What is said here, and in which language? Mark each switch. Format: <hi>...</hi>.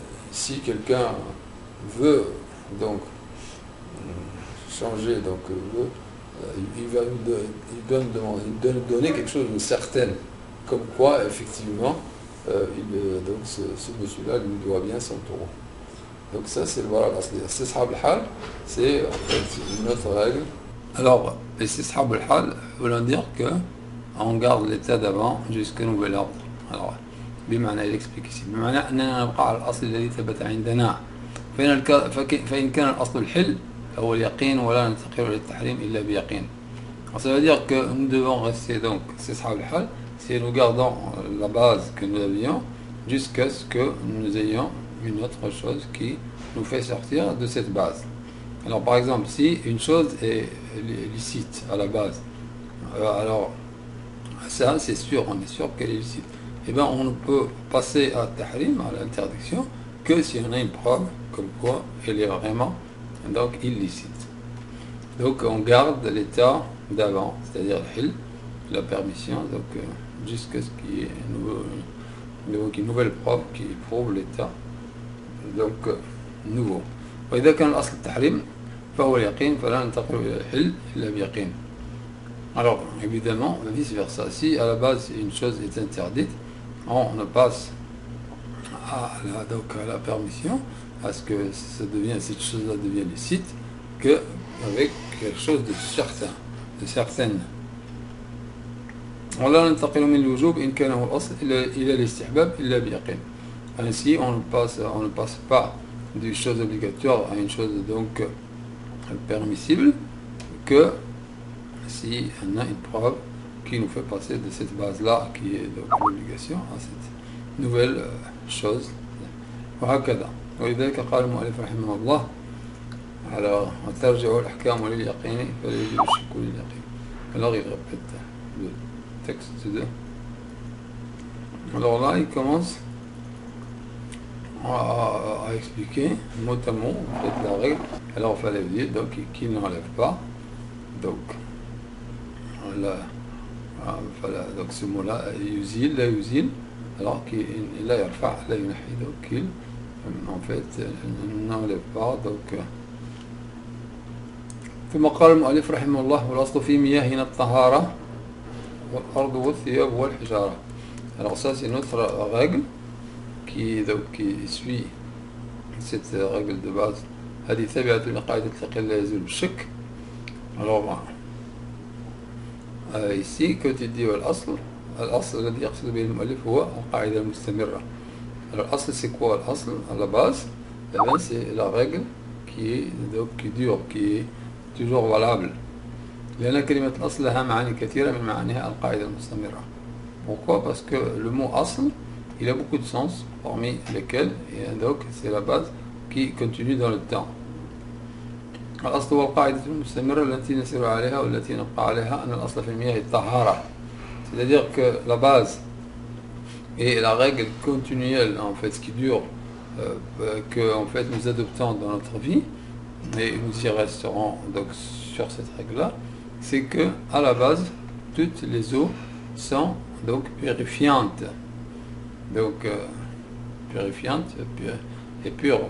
<fr>Si quelqu'un veut donc changer, donc il doit donner quelque chose de certain, comme quoi effectivement donc ce monsieur-là lui doit bien 100 euros. Donc ça c'est le bara al-asliya. Istishab al-hal, c'est en fait une autre règle. Alors, istishab al-hal veut dire que on garde l'état d'avant jusqu'à nouvel ordre. Alors,</fr> <ar>بمعنى</ar> <fr>il explique ici</fr> <ar>بمعنى أننا نبقى على الأصل الذي ثبت عندنا فإن كان الأصل الحل فهو اليقين ولا ننتقل إلى التحريم إلا بيقين.</ar> <fr>Ça veut dire que nous devons rester donc istishab al-hal si nous gardons la base que nous avions jusqu'à ce que nous ayons une autre chose qui nous fait sortir de cette base. Alors par exemple, si une chose est licite à la base, alors ça c'est sûr, on est sûr qu'elle est licite. Et bien on ne peut passer à tahrim, à l'interdiction, que si on a une preuve comme quoi elle est vraiment donc illicite. Donc on garde l'état d'avant, c'est-à-dire le hil, la permission, donc jusqu'à ce qu'il y ait une nouvelle preuve qui prouve l'état donc nouveau.</fr> <ar>وإذا كان الأصل التحريم فهو اليقين فلا ننتقل إلى الحل إلا بيقين.</ar> <fr>Alors, évidemment, vice-versa. Si à la base une chose est interdite, on passe donc à la permission, à ce que cette chose-là devienne licite, qu'avec quelque chose de certain, de certaine.</fr> <ar>ولا ننتقل من الوجوب إن كان هو الأصل إلى الاستحباب إلا بيقين.</ar> <fr>Ainsi, on ne passe pas d'une chose obligatoire à une chose donc permissible que si on a une preuve qui nous fait passer de cette base-là, qui est donc l'obligation, à cette nouvelle chose.</fr> <ar>وهكذا. ولذلك قال المؤلف رحمه الله على وترجع الأحكام لليقين فلا يجب الشك لليقين.</ar> <fr>Alors il répète le texte de. Alors là, il commence à expliquer mot à mot en fait, la règle. Alors il fallait dire donc qui n'enlève pas. Donc là, voilà, donc ce mot-là, yuzil, la yuzil, alors qu'il la yarfa, la yunahi, donc il en fait n'enlève pas. Donc</fr> <ar>ثم قال المؤلف رحمه الله والأصل في مياهنا الطهارة والأرض والثياب والحجارة.</ar> <fr>Alors ça c'est notre règle qui suit cette règle de base.</fr> <ar>هذه ثابتة لقاعدة اليقين لا يزول بالشك.</ar> <fr>Alors ici quand il dit</fr> <ar>الأصل الذي يقصد به المؤلف هو القاعدة المستمرة.</ar> <fr>Alors الأصل c'est quoi الأصل à la base? C'est la règle qui dure, qui est toujours valable.</fr> <ar>لأن كلمة الأصل لها معاني كثيرة من معانيها القاعدة المستمرة.</ar> <fr>Pourquoi? Parce que le mot asl, il a beaucoup de sens, parmi lesquels, et donc c'est la base qui continue dans le temps.</fr> <ar>الأصل هو القاعدة المستمرة التي نسير عليها والتي نبقى عليها أن الأصل في المياه الطهارة.</ar> <fr>C'est-à-dire que la base et la règle continuelle, en fait, ce qui dure, que en fait nous adoptons dans notre vie, et nous y resterons donc sur cette règle-là, c'est que à la base toutes les eaux sont donc purifiantes, donc purifiantes et pures.</fr>